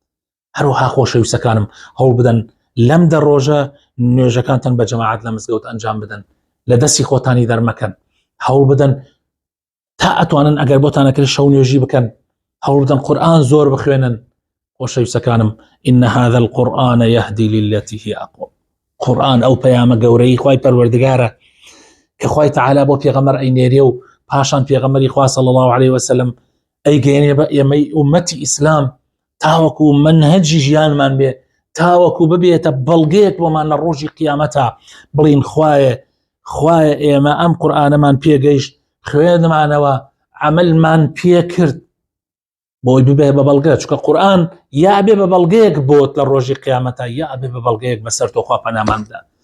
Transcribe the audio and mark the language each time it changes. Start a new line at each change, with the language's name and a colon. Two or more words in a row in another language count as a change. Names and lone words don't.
Central Kurdish: هەروەها خۆشەویستەکانم هەوڵ بدەن لەم دەڕۆژە نوێژەکانتان بە جەماعەت لە مزگەوت ئەنجام بدەن، لە دەستی خۆتانی دەرمەکەن، هەوڵ بدەن تا ئەتوانن ئەگەر بۆتانەکرد شەو نوێژی بکەن، هەوڵ بدەن قورئان زۆر بخوێنن. خۆشەویستەکانم،
Arabic: إن هذا القرآن يهدي للتي هي أقوم.
Central Kurdish: قورئان ئەو پەیامە گەورەی خوای پەروەردگارە کە خوای تەعالا بۆ پێغەمبەر ئەینێرێ و پاشان پێغەمبەری خوا صلی
Arabic: الله عليه وسلم
Central Kurdish: ئەیگەیەنێ بە ئێمەی ئومەتی ئیسلام تاوەکو منهەجی ژیانمان بێ، تاوەکو ببێتە بەڵگەیەک بۆمان لە ڕۆژی قیامەتە، بڵین خوایە ئێمە ئەم قورئانەمان پێگەیشت، خوێنمانەوە، عەمەلمان پێ کرد، بۆی ببێ بە بەڵگە، چونکە قورئان یا بێ بە بەڵگەیەک بۆت لە ڕۆژی قیامەتە، یا بێ بە بەڵگەیەک بەسەر تۆ خوا پەنامان بدات.